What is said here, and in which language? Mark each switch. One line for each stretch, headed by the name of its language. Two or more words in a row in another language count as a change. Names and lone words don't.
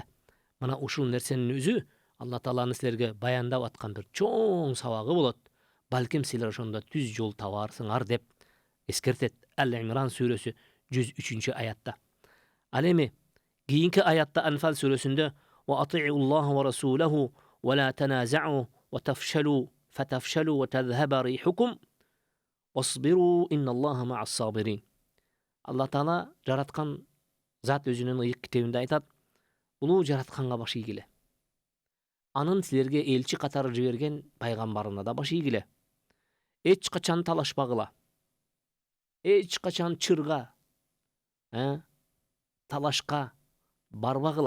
Kyrgyz: Мына ушул нерсенин өзү Алла Тааланын силерге баяндап аткан бир чоң сабагы болот. Балким силер ошондо түз жол табарсыңар деп эскертет Ал-Имран сүрөсү 103-аятта. Ал эми кийинки аятта Анфал сүрөсүндө
Arabic: "وأطيعوا الله ورسوله ولا تنازعوا وتفشلوا فتفشلوا وتذهب ريحكم واصبروا إن الله مع الصابرين".
Kyrgyz: Алла Таала жараткан зат өзүнүн ыйык китебинде айтат: "Улуу жаратканга баш ийгиле. Анын силерге элчи катары жиберген пайгамбарына да баш ийгиле. Эч качан талашпагыла. Эч качан чырга, талашка барбагыла.